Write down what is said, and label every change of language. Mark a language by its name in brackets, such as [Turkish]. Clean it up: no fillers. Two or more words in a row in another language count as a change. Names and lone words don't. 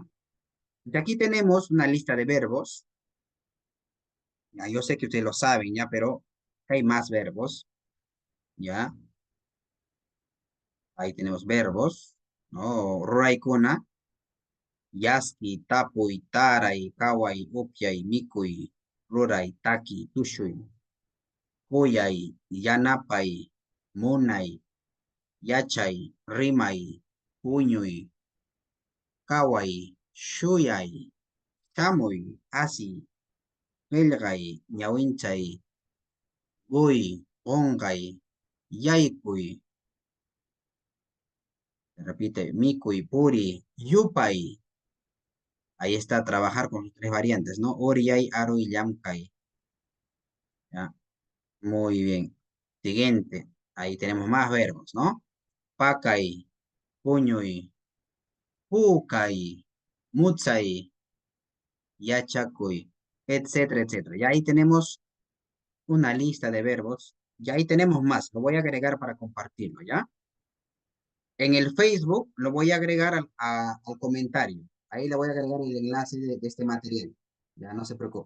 [Spanish] Y aquí tenemos una lista de verbos. Ya, yo sé que ustedes lo saben, ¿ya? Pero hay más verbos, ¿ya? Ahí tenemos verbos, ¿no? [Quechua] Raikuna, yaski, tapuy, taray, kaway, upyay, mikuy, ruray, taki, tushuy, kuyay, yanapay, munay, yachay, rimay, puñuy, kaway, shuyay, chamuy, asi, qillqay, ñawinchay, uy, qonqay, yaykuy, repite, mikuy, puri, yupay. [Spanish] Ahí está, trabajar con las tres variantes, ¿no? [Quechua] Oriay, aruy, llamkay. ¿Ya? [Spanish] Muy bien. Siguiente. Ahí tenemos más verbos, ¿no? [Quechua] Pakay, puñuy, pukay, mutsay, yachakuy, [Spanish] etcétera, etcétera. Y ahí tenemos una lista de verbos. Y ahí tenemos más. Lo voy a agregar para compartirlo, ¿ya? En el Facebook lo voy a agregar al comentario. Ahí le voy a agregar el enlace de este material. Ya no se preocupe.